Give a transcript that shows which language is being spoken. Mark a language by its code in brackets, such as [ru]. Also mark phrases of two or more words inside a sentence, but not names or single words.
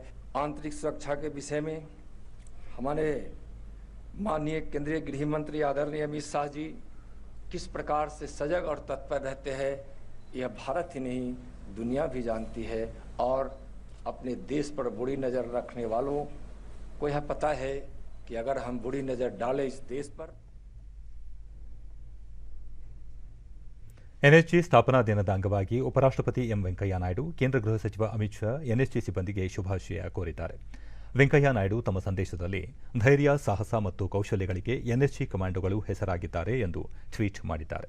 [hi] आंतरिक सुरक्षा के विषय में हमारे माननीय केंद्रीय गृह मंत्री आदरणीय अमित शाह जी किस प्रकार से सजग और तत्पर रहते हैं, यह भारत ही नहीं दुनिया भी जानती है। और अपने देश पर बुरी नज़र रखने वालों को यह पता है कि अगर हम बुरी नज़र डालें इस देश पर। [kn] ಎನ್ಎಸ್ಜಿ ಸ್ಥಾಪನಾ ದಿನದ ಅಂಗವಾಗಿ ಉಪರಾಷ್ಟ್ರಪತಿ ಎಂ ವೆಂಕಯ್ಯ ನಾಯ್ಡು, ಕೇಂದ್ರ ಗೃಹ ಸಚಿವ ಅಮಿತ್ ಶಾ ಎನ್ಎಸ್ಜಿ ಸಿಬ್ಬಂದಿಗೆ ಶುಭಾಶಯ ಕೋರಿದ್ದಾರೆ. ವೆಂಕಯ್ಯ ನಾಯ್ಡು ತಮ್ಮ ಸಂದೇಶದಲ್ಲಿ ಧೈರ್ಯ, ಸಾಹಸ ಮತ್ತು ಕೌಶಲ್ಯಗಳಿಗೆ ಎನ್ಎಸ್ಜಿ ಕಮಾಂಡೋಗಳು ಹೆಸರಾಗಿದ್ದಾರೆ ಎಂದು ಟ್ವೀಟ್ ಮಾಡಿದ್ದಾರೆ.